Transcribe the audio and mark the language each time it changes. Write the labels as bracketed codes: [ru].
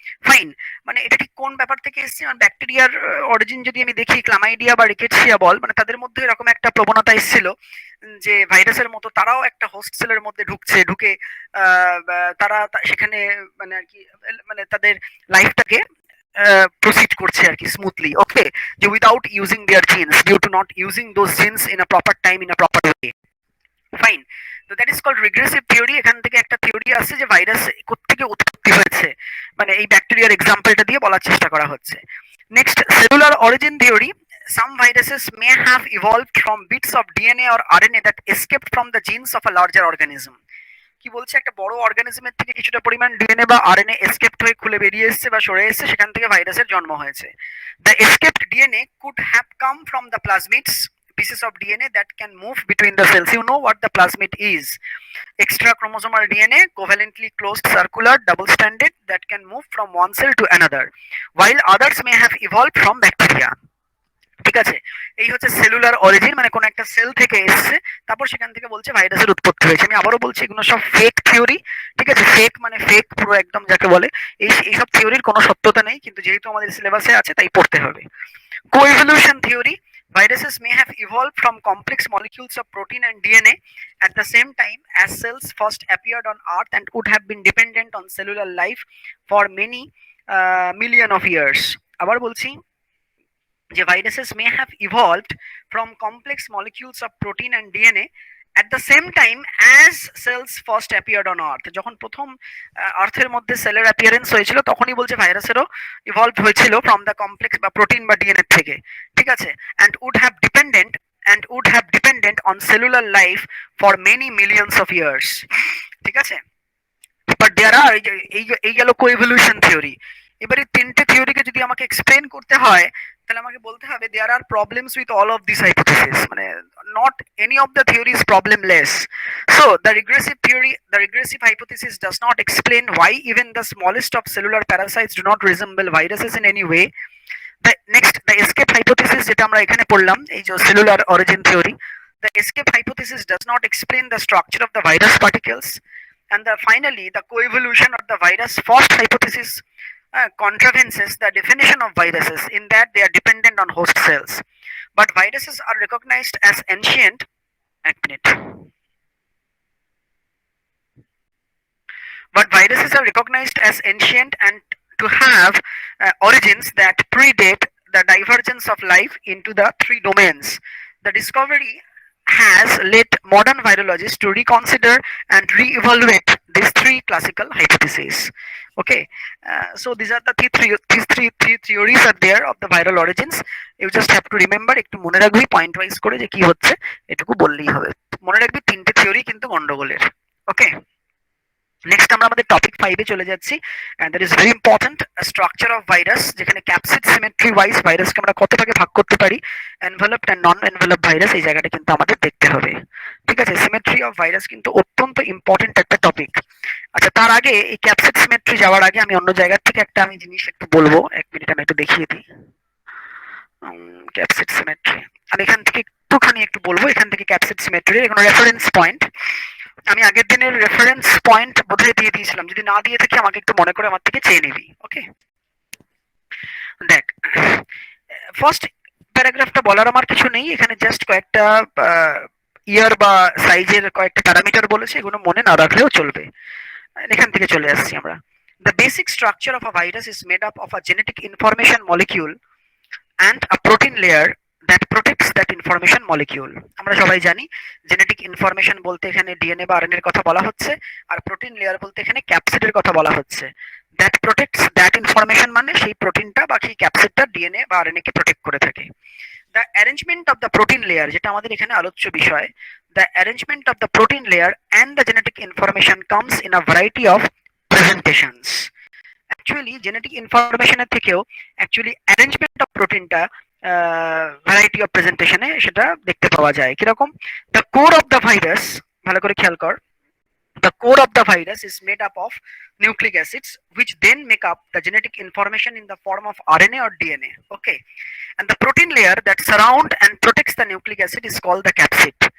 [bn] Fine, মানে এটা ঠিক কোন ব্যাপার থেকে এসছে, ব্যাকটেরিয়ার অরিজিন যদি আমি দেখি, ক্লামাইডিয়া বা রিকেটসিয়া বল, মানে তাদের মধ্যে এরকম একটা প্রবণতা এসেছিল যে ভাইরাসের মতো তারাও একটা হোস্ট সেলের মধ্যে ঢুকে তারা সেখানে মানে আর কি মানে তাদের লাইফটাকে প্রসিড করছে আর কি স্মুথলি, ওকে, যে [en] Without using their genes, due to not using those genes in a proper time, in a proper way. [bn] Fine, তো [en] That is called regressive theory. [bn] এখান থেকে একটা থিওরি আসছে যে ভাইরাস কোত্থেকে উৎপত্তি হয়েছে, মানে এই ব্যাকটেরিয়ার এক্সাম্পলটা দিয়ে বলার চেষ্টা করা হচ্ছে। [en] Next, cellular origin theory. Some viruses may have evolved from bits of DNA or RNA that escaped from the genes of a larger organism. [bn] কি বলছে, একটা বড় অর্গানিজমের থেকে কিছুটা পরিমাণ ডিএনএ বা আরএনএ এসকেপ্ট হয়ে খুলে বেরিয়ে এসেছে বা সরে এসেছে, সেখান থেকে ভাইরাসের জন্ম হয়েছে। [en] The escaped DNA could have come from the plasmids, pieces of DNA that can move between the cells. You know what the plasmid is? Extra chromosomal DNA, covalently closed, circular, double stranded, that can move from one cell to another, while others may have evolved from bacteria. [bn] ঠিক আছে, এই হচ্ছে cellular origin, মানে কোন একটা sell থেকে এসেছে, তারপর সেখান থেকে বলছে ভাইরাসের উৎপত্তি হয়েছে। আমি আবারও বলছি, এগুলো সব ফেক থিওরি, ঠিক আছে, ফেক মানে ফেক পুরো একদম যাকে বলে, এইসব থিওরির কোনো সত্যতা নেই, কিন্তু যেহেতু আমাদের সিলেবাসে আছে তাই পড়তে হবে। [en] Coevolution theory: viruses may have evolved from complex molecules of protein and DNA at the same time as cells first appeared on Earth and would have been dependent on cellular life for many million of years. [bn] আবার বলছি যে [en] viruses may have evolved from complex molecules of protein and DNA at the same time as cells first appeared on earth। [bn] যখন প্রথম আর্থের মধ্যে সেলের appearance হয়েছিল তখনই বলছে ভাইরাসেরও ইভলভ হয়েছিল [en] from the complex [bn] বা প্রোটিন বা ডিএনএ থেকে, ঠিক আছে, [en] and would have dependent on cellular life for many millions of years, [bn] ঠিক আছে। [en] but there are [bn] এই গেল কোএভলিউশন থিওরি। এবারে তিনটে থিওরিকে যদি আমাকে এক্সপ্লেন করতে হয় তাহলে আমাকে বলতে হবে [en] there are problems with all of this hypothesis, [bn] মানে [en] not any of the theory is problemless. So the regressive hypothesis does not explain why even the smallest of cellular parasites do not resemble viruses in any way. The escape hypothesis, [bn] যেটা আমরা এখানে পড়লাম, এই যে [en] cellular origin theory, the escape hypothesis does not explain the structure of the virus particles. And finally, the coevolution of the virus first hypothesis contravenes the definition of viruses in that they are dependent on host cells. But viruses are recognized as ancient. But viruses are recognized as ancient and to have origins that predate the divergence of life into the three domains. The discovery has led modern virologists to reconsider and re-evaluate these three classical hypotheses. Okay, so these are the these three theories are there of the viral origins. You just have to remember, [bn] একটু মনে রাখবি point wise করে যে কি হচ্ছে, এটুকু বললেই হবে। মনে রাখবি তিনটে থিওরি কিন্তু গন্ডগোলের, ওকে। নেক্সট আমরা আমাদের টপিক 5 এ চলে যাচ্ছি, [en] and that is very important, [bn] structure of virus, যেখানে ক্যাপসিড সিমেট্রি ওয়াইজ ভাইরাসকে আমরা কত ভাগে ভাগ করতে পারি, এনভেলপড এন্ড নন এনভেলপড ভাইরাস, এই জায়গাটা কিন্তু আমাদের দেখতে হবে। ঠিক আছে, সিমেট্রি অফ ভাইরাস কিন্তু অত্যন্ত ইম্পর্টেন্ট একটা টপিক। আচ্ছা, তার আগে এই ক্যাপসিড সিমেট্রি যাওয়ার আগে আমি অন্য জায়গা থেকে একটা আমি জিনিস একটু বলবো, এক মিনিট আমি একটু দেখিয়ে দিই। ক্যাপসিড সিমেট্রি আমি এখান থেকে একটুখানি একটু বলবো, এখান থেকে ক্যাপসিড সিমেট্রি এখানে রেফারেন্স পয়েন্ট, আমি আগের দিনের রেফারেন্স পয়েন্ট বোধহয় দিয়ে দিয়েছিলাম, যদি না দিয়ে থাকি আমাকে একটু মনে করে আমার থেকে চেয়ে নিবি। ওকে, দেখ, ফার্স্ট প্যারাগ্রাফটা বলার আমার কিছু নেই, এখানে জাস্ট কয়েকটা ইয়ার বা সাইজের কয়েকটা প্যারামিটার বলেছে, এগুলো মনে না রাখলেও চলবে। এখান থেকে চলে আসছি আমরা। [en] The basic structure of a virus is made up of a genetic information molecule and a protein layer that protects that information molecule. [bn] আমরা সবাই জানি জেনেটিক ইনফরমেশন বলতে এখানে ডিএনএ বা আরএনএ এর কথা বলা হচ্ছে, আর প্রোটিন লেয়ার বলতে এখানে ক্যাপসিডের কথা বলা হচ্ছে। [en] that protects that information [bn] মানে সেই প্রোটিনটা বা সেই ক্যাপসিডটা ডিএনএ বা আরএনএ কে প্রোটেক্ট করে থাকে। [en] the arrangement of the protein layer, [bn] যেটা আমাদের এখানে আলোচ্য বিষয়, [en] The arrangement of the protein layer and the genetic information comes in a variety of presentations. [bn] Actually genetic ইনফরমেশনের থেকেও actually arrangement of প্রোটিনটা variety of প্রেজেন্টেশনে সেটা দেখতে পাওয়া যায়। কিরকম? [en] the core of the virus, [bn] ভালো করে খেয়াল কর, [en] the core of the virus is made up of nucleic acids which then make up the genetic information in the form of RNA or DNA. Okay, and the protein layer that surround and protects the nucleic acid is called the capsid.